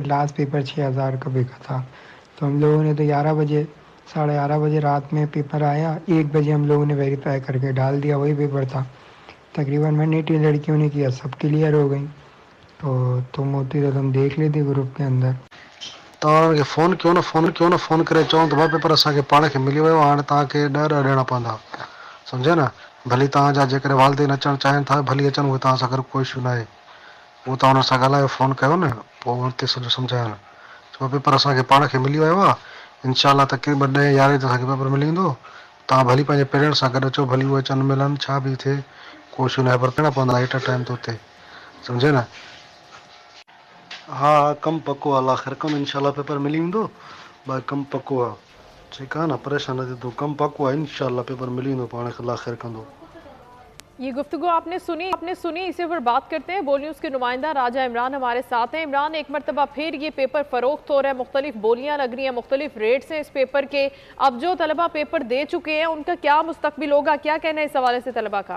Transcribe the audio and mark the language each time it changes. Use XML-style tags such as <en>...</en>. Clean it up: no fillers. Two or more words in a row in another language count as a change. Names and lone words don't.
<en>last paper</en> <ur>6000 کا بکا تھا. تو ہم لوگوں نے تو 11 بجے، 11:30 بجے رات میں پیپر آیا. 1 بجے ہم لوگوں نے ویریفائی کر کے ڈال دیا، وہی پیپر تھا۔ تقریباً میں نے لڑکیوں نے کیا، سب کلیئر ہو گئی. تو تم ہوتی تو تم دیکھ لیتی گروپ کے اندر.</ur> <sd>तव्हांखे फ़ोन करे चऊं त भाउ पेपर असांखे पाण खे मिली वियो। हाणे तव्हांखे ॾह ॾियणा पवंदा, सम्झे न। भली तव्हांजा जेकॾहिं वालिदैन अचणु चाहिनि था, भली अचनि, उहे तव्हां सां गॾु कोई इशू न आहे। उहो तव्हां हुन सां ॻाल्हायो, फ़ोन कयो न, पोइ हुते सॼो सम्झायो। छो पेपर असांखे पाण खे मिली वियो आहे। इंशाअल्लाह तक़रीबन 10, 11 ते असांखे पेपर मिली वेंदो। तव्हां भली पंहिंजे पेरेंट्स सां गॾु अचो, भली उहे अचनि मिलनि, छा बि थिए, कोई इशू न आहे। पर ॾियणा पवंदा</sd> <en>at a time</en> <sd>ते हुते, सम्झे न। हाँ, कमु पको आहे। अल्लाह ख़ैर कंदो, इंशाअल्लाह पेपर मिली वेंदो। बाक़ी कमु पको आहे, ठीकु आहे न, परेशान न थी। तो कमु पको आहे, इंशाअल्लाह पेपर मिली वेंदो पाण खे, अल्लाह ख़ैर कंदो।</sd> <ur>یہ گفتگو آپ نے سنی، اسی پر بات کرتے ہیں. بول نیوز کے نمائندہ راجہ عمران ہمارے ساتھ ہیں۔ عمران، ایک مرتبہ پھر یہ پیپر فروخت ہو رہا ہے، مختلف بولیاں لگ رہی ہیں، مختلف ریٹس ہیں اس پیپر کے. اب جو طلبہ پیپر دے چکے ہیں ان کا کیا مستقبل ہوگا، کیا کہنا ہے اس حوالے سے طلبہ کا?</ur>